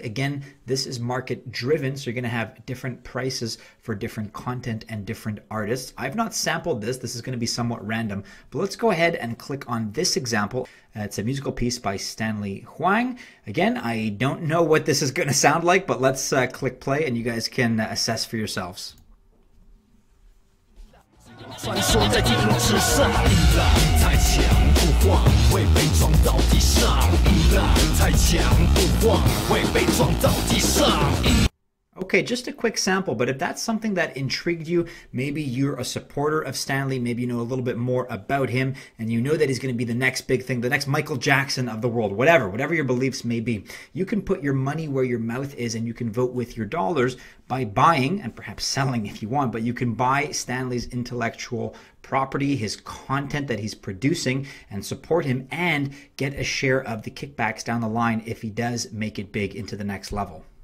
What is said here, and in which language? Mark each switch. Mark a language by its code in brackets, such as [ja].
[en] Again, this is market driven, so you're going to have different prices for different content and different artists. I've not sampled this. This is going to be somewhat random, but let's go ahead and click on this example. It's a musical piece by Stanley Huang. Again, I don't know what this is going to sound like, but let's click play and you guys can assess for yourselves. [zh] 穿梭在地面之上，太强不晃，会被撞到地上。太强不晃，会被撞到地上。 [en] Okay, just a quick sample, but if that's something that intrigued you, maybe you're a supporter of Stanley, maybe you know a little bit more about him, and you know that he's going to be the next big thing, the next Michael Jackson of the world, whatever your beliefs may be. You can put your money where your mouth is and you can vote with your dollars by buying, and perhaps selling if you want, but you can buy Stanley's intellectual property, his content that he's producing, and support him and get a share of the kickbacks down the line if he does make it big into the next level.